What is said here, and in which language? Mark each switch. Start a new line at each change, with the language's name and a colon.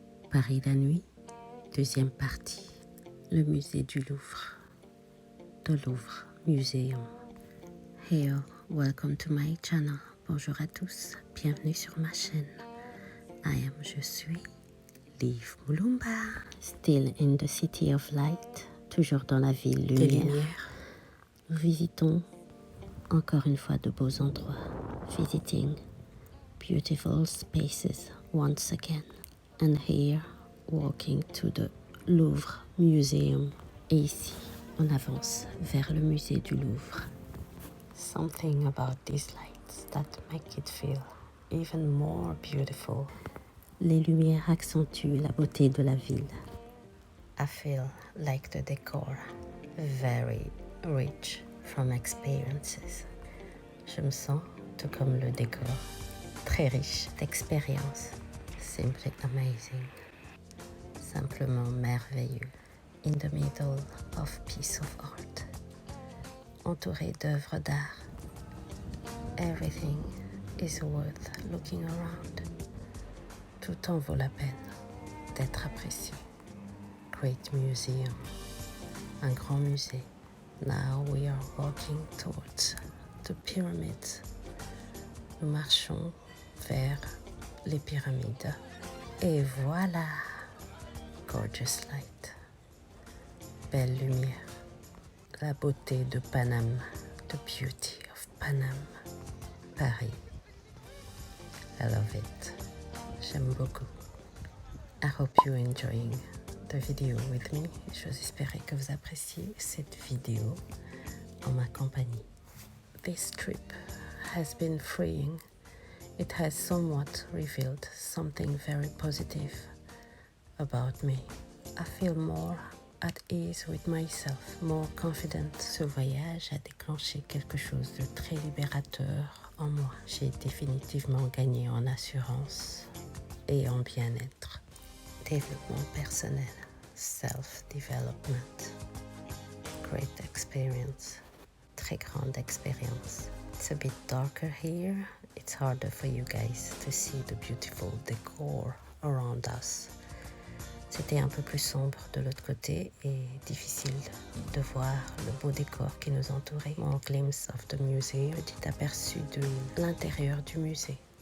French: Paris la nuit, deuxième partie. Le musée du Louvre.
English: The Louvre Museum. Hey, welcome to my channel.
French: Bonjour à tous, bienvenue sur ma chaîne. Je suis Liv Mulumba.
English: Still in the city of light,
French: toujours dans la ville lumière. Nous visitons encore une fois de beaux endroits.
English: Visiting beautiful spaces once again. And here, walking to the Louvre Museum.
French: Et ici, on avance vers le musée du Louvre.
English: Something about these lights that make it feel even more beautiful.
French: Les lumières accentuent la beauté de la ville.
English: I feel like the decor, very rich from experiences.
French: Je me sens tout comme le décor, très riche d'expériences.
English: Simply amazing.
French: Simplement merveilleux.
English: In the middle of piece of art.
French: Entouré d'œuvres d'art.
English: Everything is worth looking around.
French: Tout en vaut la peine d'être apprécié.
English: Great museum.
French: Un grand musée.
English: Now we are walking towards the pyramids.
French: Nous marchons vers les pyramides. Et voilà!
English: Gorgeous light.
French: Belle lumière. La beauté de Paname.
English: The beauty of Paname. Paris. I love it.
French: J'aime beaucoup.
English: I hope you're enjoying the video with me.
French: J'ose espérer que vous appréciez cette vidéo en ma compagnie.
English: This trip has been freeing. It has somewhat revealed something very positive about me. I feel more at ease with myself, more confident.
French: Ce voyage a déclenché quelque chose de très libérateur en moi. J'ai définitivement gagné en assurance et en bien-être. Développement personnel, self-development.
English: Great experience,
French: très grande expérience.
English: It's a bit darker here. It's harder for you guys to see the beautiful decor around us.
French: C'était un peu plus sombre de l'autre côté et difficile de voir le beau décor qui nous entourait.
English: More glimpse of the museum,
French: petit aperçu de l'intérieur du musée.